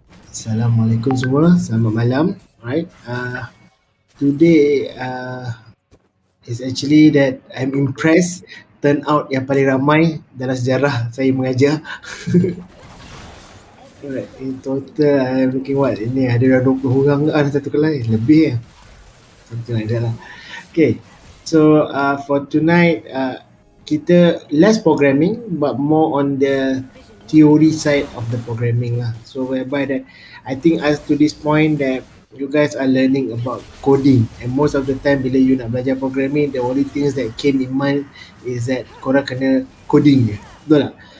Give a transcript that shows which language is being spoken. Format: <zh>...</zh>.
<ms>Assalamualaikum semua. Selamat malam. Alright.</ms> <en>Today is actually that I'm impressed.</en> <ms>Turn out yang paling ramai dalam sejarah saya mengajar.</ms> <en>Alright. In total I'm looking what?</en> <ms>Ini ada dah 20 orang ke satu kelas?</ms> <en>Lebih something like that lah. Okay. So for tonight kita less programming but more on the theory side of the programming lah. So whereby that I think as to this point that you guys are learning about coding, and most of the time</en> <ms>bila</ms> <en>you</en> <ms>nak belajar</ms> <en>programming, the only things that came in mind is that</en> <ms>korang kena</ms> <en>coding</en> <ms>je. Betul tak?</ms>